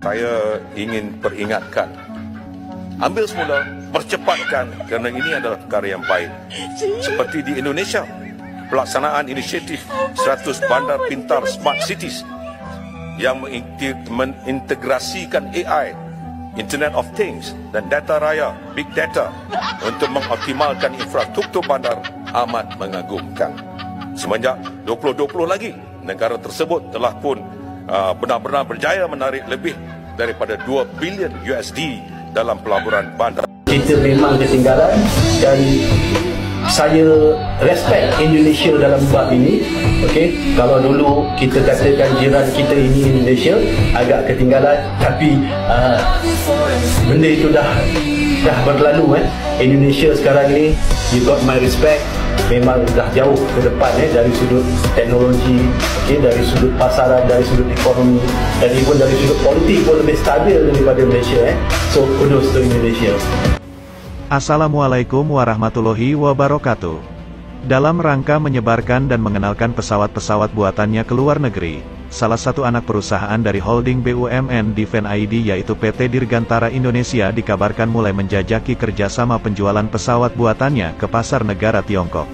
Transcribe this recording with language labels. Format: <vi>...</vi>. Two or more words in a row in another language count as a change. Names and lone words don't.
<ms>Saya ingin peringatkan, ambil semula, percepatkan, kerana ini adalah perkara yang baik. Seperti di Indonesia, pelaksanaan inisiatif 100 bandar pintar</ms> <en>Smart Cities</en> <ms>yang mengintegrasikan AI,</ms> <en>Internet of Things</en> <ms>dan data raya,</ms> <en>Big Data</en> <ms>untuk mengoptimalkan infrastruktur bandar amat mengagumkan. Semenjak 2020 lagi, negara tersebut telah pun benar-benar berjaya menarik lebih daripada 2 bilion USD dalam pelaburan bandar. Kita memang ketinggalan dan saya respect Indonesia dalam bab ini. Okey, kalau dulu kita katakan jiran kita ini Indonesia agak ketinggalan, tapi benda itu dah berlalu. Indonesia sekarang ini,</ms> <en>you got my respect.</en> <ms>memang dah jauh ke depan dari sudut teknologi, dari sudut pasaran, dari sudut ekonomi, dan even dari sudut politik pun lebih stabil daripada Malaysia.</ms> <en>So kudos to Indonesia.</en> <ar>السلام عليكم ورحمة الله وبركاته.</ar> <id>Dalam rangka menyebarkan dan mengenalkan pesawat-pesawat buatannya ke luar negeri, salah satu anak perusahaan dari holding BUMN Defense ID yaitu PT Dirgantara Indonesia dikabarkan mulai menjajaki kerjasama penjualan pesawat buatannya ke pasar negara Tiongkok.</id>